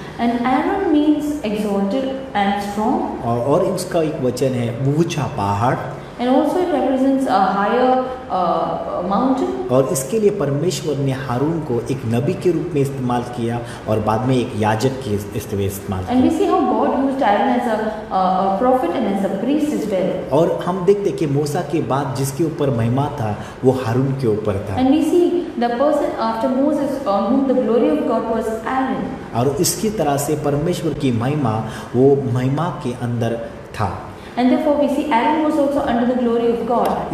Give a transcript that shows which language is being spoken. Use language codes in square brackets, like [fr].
[en] And Aaron means exalted and strong. [hi] और उसका एक वचन है ऊंचा पहाड़, [en] And also it represents a higher mountain. [hi] और इसके लिए परमेश्वर ने हारून को एक नबी के रूप में इस्तेमाल किया और बाद में एक याजक के इस्तेमाल [en] And we [hi] किया। [en] see how God used Aaron as a prophet and as a priest as well. [hi] और हम देखते कि मूसा के बाद जिसके ऊपर महिमा था वो हारून के ऊपर था, [en] And we see the person after Moses on whom the glory of God was Aaron. [hi] और इसकी तरह से परमेश्वर की महिमा वो महिमा के अंदर था। [en] And therefore we see Aaron was also under the glory of God.